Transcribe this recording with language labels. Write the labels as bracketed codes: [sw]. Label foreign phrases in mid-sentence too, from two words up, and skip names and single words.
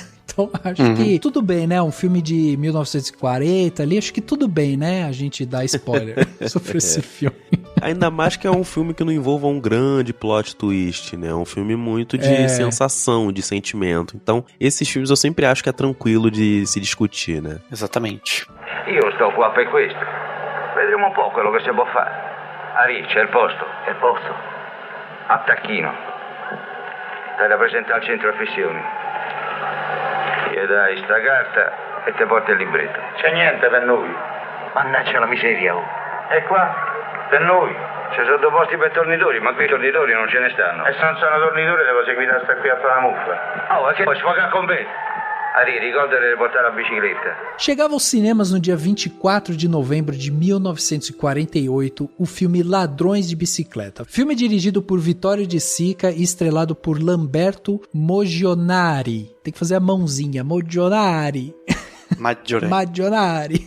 [pt] Então acho que tudo bem, né? Um filme de 1940 ali, acho que tudo bem, né? A gente dá spoiler sobre esse filme. Ainda mais que é um filme que não envolva um grande [en] plot twist, [pt] né? É um filme muito de sensação, de sentimento. Então, esses filmes eu sempre acho que é tranquilo de se discutir, né? Exatamente. [it] Io sto qua per questo. Vedremo un po' quello che si può fare. Ari, c'è il posto. Che posto? A Tacchino. Stai da presentare al centro affissioni. Gli dai sta carta e te porti il libretto. C'è niente per noi. Mannaggia la miseria, oh. E qua? Per noi. Ci sono due posti per tornitori, ma qui i tornitori non ce ne stanno. E se non sono tornitori devo seguire a stare qui a fare la muffa. Oh, e che puoi sfogare con me? Ari, ricorda di portare a bicicletta. [pt] Chegava aos cinemas no dia 24 de novembro de 1948 o filme Ladrões de Bicicleta. Filme dirigido por Vittorio De Sica e estrelado por Lamberto Mogionari. Tem que fazer a mãozinha, Mogionari. Maggiorari.